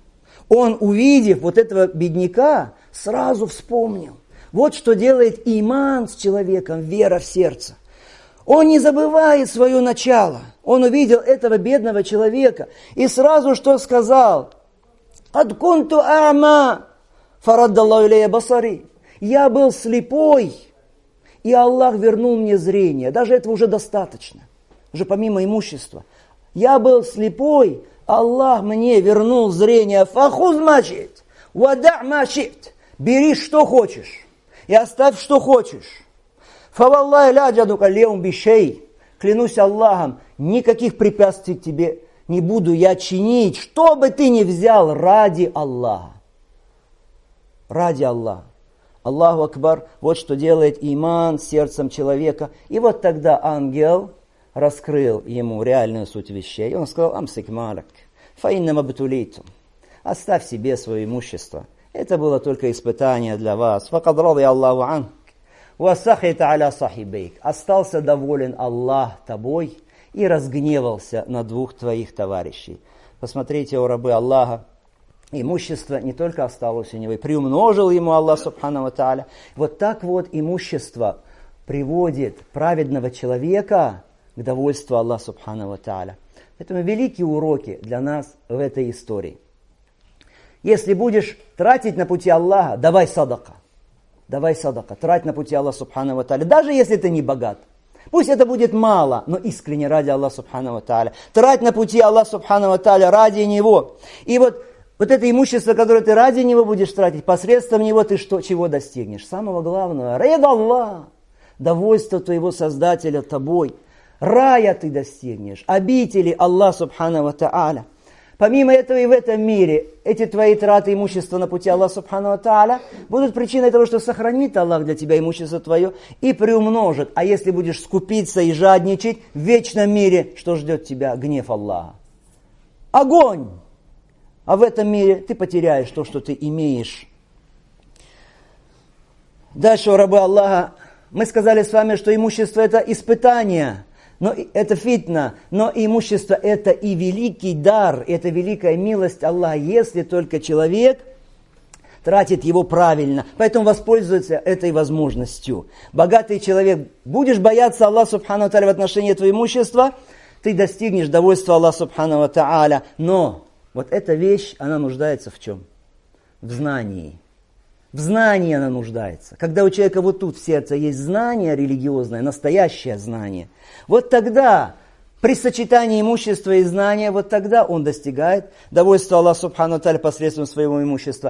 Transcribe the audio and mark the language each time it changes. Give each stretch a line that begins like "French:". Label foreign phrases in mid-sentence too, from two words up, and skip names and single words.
Russian: Он, увидев вот этого бедняка, сразу вспомнил. Вот что делает иман с человеком, вера в сердце. Он не забывает свое начало. Он увидел этого бедного человека и сразу что сказал?
Arabic: «قد كنت أعمى فرد الله إلي بصري».
Russian: Я был слепой, и Аллах вернул мне зрение. Даже этого уже достаточно. Уже помимо имущества. Я был слепой, Аллах мне вернул зрение.
Arabic: «فخذ ما شئت ودع ما شئت».
Russian: Бери, что хочешь. И оставь, что хочешь.
Arabic: فوالله لا أجهدك اليوم بشيء.
Russian: Клянусь Аллахом, никаких препятствий тебе не буду я чинить, что бы ты ни взял ради Аллаха. Ради Аллаха.
Arabic: الله أكبر,
Russian: вот что делает иман с сердцем человека. И вот тогда ангел раскрыл ему реальную суть вещей. Он сказал,
Arabic: أمسك مالك فإنما ابتليتم.
Russian: Оставь себе свое имущество. Это было только испытание для вас.
Arabic: فقد رضي الله عنك وسخط على صاحبيك.
Russian: Остался доволен Аллах тобой и разгневался на двух твоих товарищей. Посмотрите, о рабы Аллаха, имущество не только осталось у него, и приумножил ему Аллах
Arabic: سبحانه وتعالى.
Russian: Вот так вот имущество приводит праведного человека к довольству Аллаха
Arabic: سبحانه وتعالى.
Russian: Поэтому великие уроки для нас в этой истории. Если будешь тратить на пути Аллаха, давай садака. Давай садака, трать на пути Аллаха
Arabic: سبحانه وتعالى.
Russian: Даже если ты не богат. Пусть это будет мало, но искренне ради Аллаха
Arabic: سبحانه وتعالى.
Russian: Трать на пути Аллаха
Arabic: سبحانه وتعالى
Russian: ради Него. И вот это имущество, которое ты ради Него будешь тратить, посредством Него ты чего достигнешь? Самого главного, ред Аллах, довольство твоего Создателя тобой. Рая ты достигнешь, обители Аллаха
Arabic: سبحانه وتعالى.
Russian: Помимо этого и в этом мире, эти твои траты имущества на пути Аллаха
Arabic: سبحانه وتعالى
Russian: будут причиной того, что сохранит Аллах для тебя имущество твое и приумножит. А если будешь скупиться и жадничать, в вечном мире, что ждет тебя? Гнев Аллаха. Огонь! А в этом мире ты потеряешь то, что ты имеешь. Дальше, рабы Аллаха, мы сказали с вами, что имущество это испытание. Но это фитна, но имущество это и великий дар, это великая милость Аллаха, если только человек тратит его правильно. Поэтому воспользуется этой возможностью. Богатый человек, будешь бояться Аллаха
Arabic: سبحانه وتعالى
Russian: в отношении твоего имущества, ты достигнешь довольства Аллаха
Arabic: سبحانه وتعالى.
Russian: Но вот эта вещь, она нуждается в чем? В знании. В знании она нуждается. Когда у человека вот тут в сердце есть знание религиозное, настоящее знание, вот тогда при сочетании имущества и знания, вот тогда он достигает довольства Аллаха
Arabic: سبحانه وتعالى
Russian: посредством своего имущества.